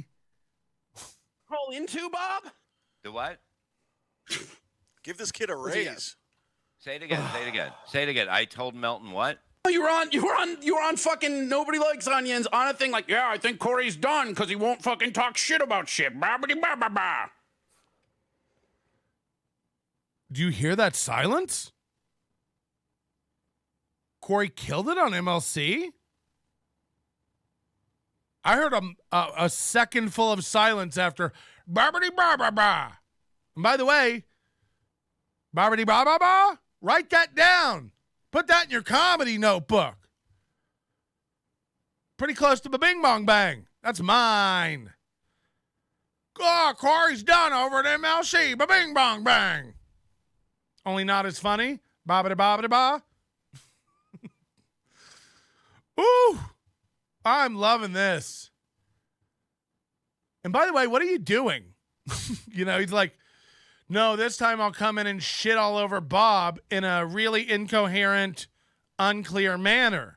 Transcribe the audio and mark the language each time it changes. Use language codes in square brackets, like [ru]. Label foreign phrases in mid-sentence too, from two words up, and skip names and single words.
[en] Roll into, Bob? The what? Give this kid a raise. Say it again. Say it again. Say it again. I told Melton what? You were on fucking Nobody Likes Onions on a thing like, yeah, I think Corey's done because he won't fucking talk shit about shit. Ba-ba-de-ba-ba-ba. Do you hear that silence? Corey killed it on MLC? I heard a second full of silence after ba-ba-de-ba-ba-ba. And by the way, ba-ba-de-ba-ba-ba, write that down. Put that in your comedy notebook. Pretty close to ba-bing bong bang. That's mine. Oh, Corey's done over at MLC. Ba-bing bong bang. Only not as funny. Ba-ba-da-ba-ba-da-ba. Ooh, I'm loving this. And by the way, what are you doing? He's like, no, this time I'll come in and shit all over Bob in a really incoherent, unclear manner.